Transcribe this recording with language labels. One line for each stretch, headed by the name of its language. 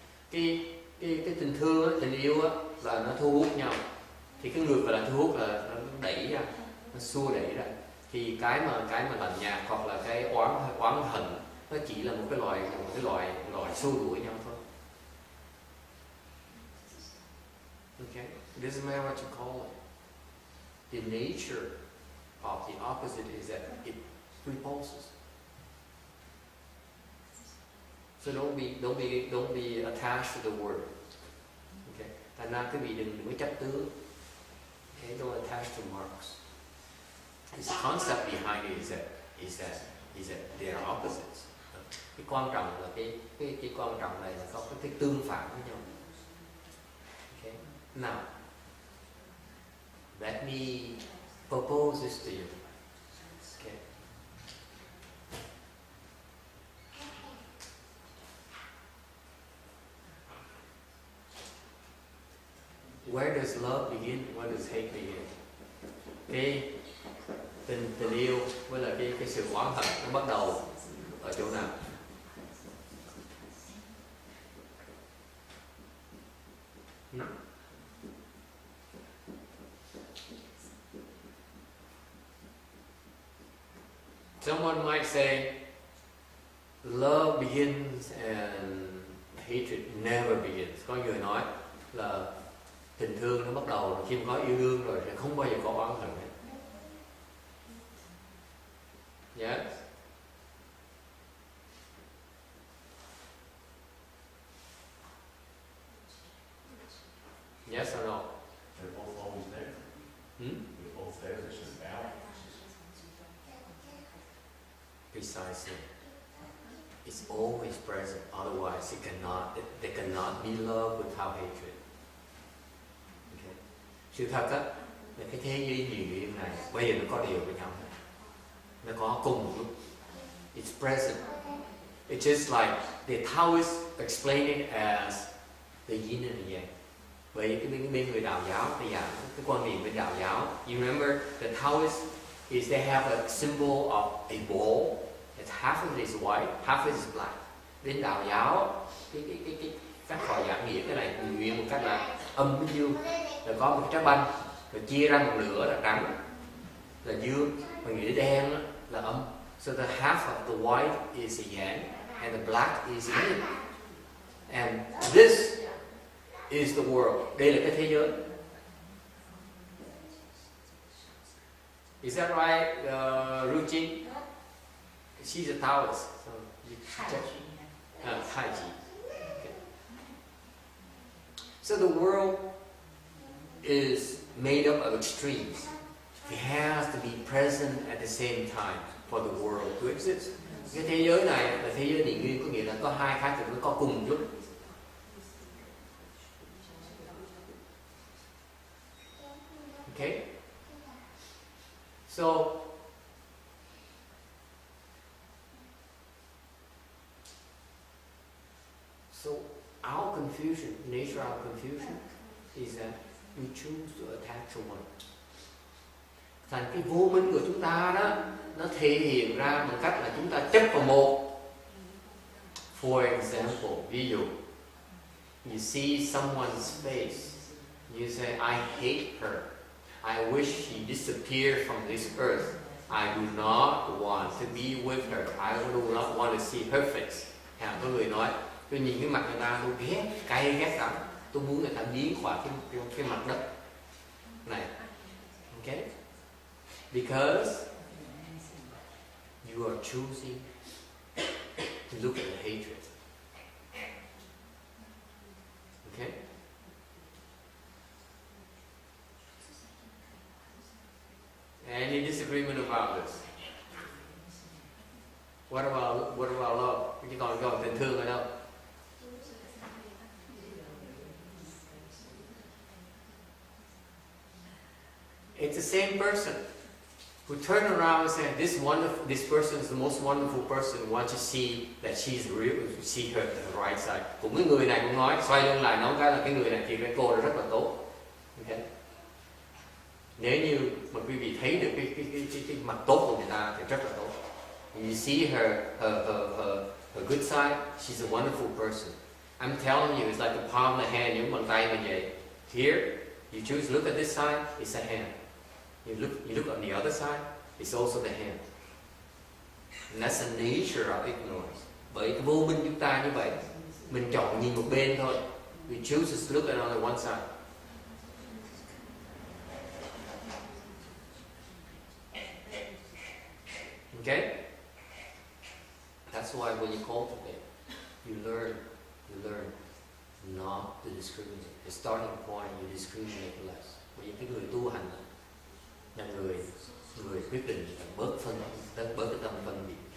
Vietnamese: Cái tình thương, tình yêu là nó thu hút nhau. Thì cái ngược là thu hút là nó đẩy ra, nó xua đẩy ra. Thì cái mà lạnh nhạt hoặc là cái oán hận nó chỉ là một cái loại xua đuổi nhau thôi.
English: Okay? It doesn't matter what you call it. The nature of the opposite is that it repulses. So don't be attached to the word. Okay?
Vietnamese: Thành ra quý vị đừng có chấp tướng.
English: Okay? Don't attach to marks. The concept behind it is that they are opposites.
Vietnamese: Cái quan trọng là cái quan trọng này là có cái tương phản với nhau.
English: Okay? Now, let me propose this to you. Okay? Where does love begin? Where does hate begin?
Vietnamese: Cái tình yêu với là cái sự oán hận nó bắt đầu ở chỗ nào?
English: Someone might say, love begins and hatred never begins.
Vietnamese: Có người nói là tình thương nó bắt đầu khi mà có yêu đương rồi sẽ không bao giờ có oán hận hết.
English: Yes. Yes or no? They're both always there. They're both there. There's a balance. Precisely. It's always present. Otherwise, there cannot be love without hatred. Okay.
Vietnamese: Sự thật á, là cái thế giới nhiều điểm này bây giờ nó có điều với nhau. Nó có cùng một lúc.
English: It's present. It's just like the Taoists explain it as the yin and the yang.
Vietnamese: Vậy cái bên người đạo giáo bây giờ cái quan điểm bên đạo giáo,
English: you remember the Taoists is they have a symbol of a ball. It's half of it is white, half of it is black.
Vietnamese: Bên đạo giáo cái các họ giảng nghĩa cái này nguyên một cách là âm với dương, rồi có một cái trái banh, rồi chia ra một nửa là trắng, là dương, và nghĩa đen là âm.
English: So the half of the white is the yang, and the black is the yin. And this is the world.
Vietnamese: Đây là cái thế giới.
English: Is that right, Ruchi? She's a Taoist. So you check. Tai Chi. Okay. So the world is made up of extremes. It has to be present at the same time for the world to exist.
Vietnamese: Cái thế giới này là thế giới định nguyên, có nghĩa là có hai khái niệm nó có cùng lúc.
English: Okay? So our confusion, nature of our confusion is that we choose to attach to one.
Vietnamese: Thành cái vô minh của chúng ta đó, nó thể hiện ra bằng cách là chúng ta chấp vào một.
English: For example,
Vietnamese: ví dụ,
English: you see someone's face, you say, I hate her. I wish she disappeared from this earth. I do not want to be with her. I do not want to see her face.
Vietnamese: Có người nói, tôi nhìn cái mặt người ta tôi ghét, cay ghét lắm. Tôi muốn người ta biến khỏi cái mặt đất này.
English: Okay? Because you are choosing to look at the hatred. Okay? Any disagreement about this? What about love?
Vietnamese: Chứ còn tình thương ở đâu?
English: It's the same person who turn around and say, this person is the most wonderful person. Want to see that she's real, see her the right side.
Vietnamese: Cũng cái người này cũng nói, xoay lưng lại nói cái là cái người này thì cái cô là rất là tốt.
English: Okay?
Vietnamese: Nếu như mà quý vị thấy được cái mặt tốt của người ta thì rất là tốt.
English: You see her good side, she's a wonderful person. I'm telling you, it's like the palm of the hand,
Vietnamese: những bàn tay mà vậy.
English: Here, you choose look at this side, it's a hand. You look on the other side, it's also the hand. And that's the nature of ignorance.
Vietnamese: Bởi cái vô minh chúng ta như vậy, mình chọn nhìn một bên thôi.
English: We choose to look at only one side. Okay? That's why when you cultivate, you learn not to discriminate. The starting point, you discriminate less.
Vietnamese: Bởi vì cái người tu hành là người quyết định là bớt cái tâm phân biệt.